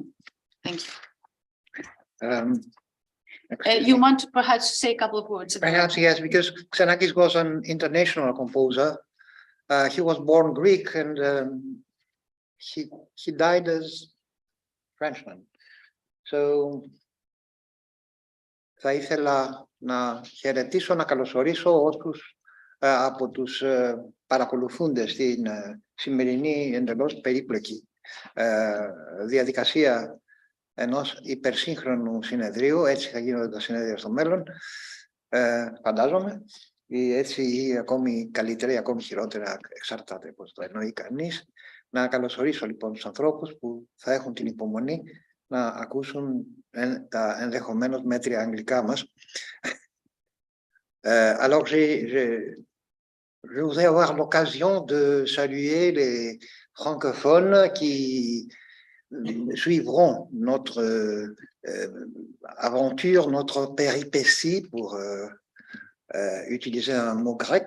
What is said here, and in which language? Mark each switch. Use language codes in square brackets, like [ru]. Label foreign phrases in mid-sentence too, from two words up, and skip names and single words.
[en] Thank you. You want to perhaps say a couple of words? Perhaps, yes, because Xenakis was an international composer. He was born Greek, and he died as Frenchman. [el] So θα ήθελα να χαιρετήσω, να καλωσορίσω όσους από τους παρακολουθούντες στην σημερινή εντελώς περίπλοκη διαδικασία ενός υπερσύγχρονου συνεδρίου. Έτσι θα γίνονται τα συνέδρια στο μέλλον, φαντάζομαι, ή έτσι ή ακόμη καλύτερα ή ακόμη χειρότερα, εξαρτάται πώς το εννοεί κανείς. Να καλωσορίσω λοιπόν τους ανθρώπους που θα έχουν την υπομονή να ακούσουν τα ενδεχομένως μέτρια αγγλικά μας. [fr] Alors, je voudrais avoir l'occasion de saluer les francophones qui suivront notre aventure, notre péripétie, pour utiliser un mot grec.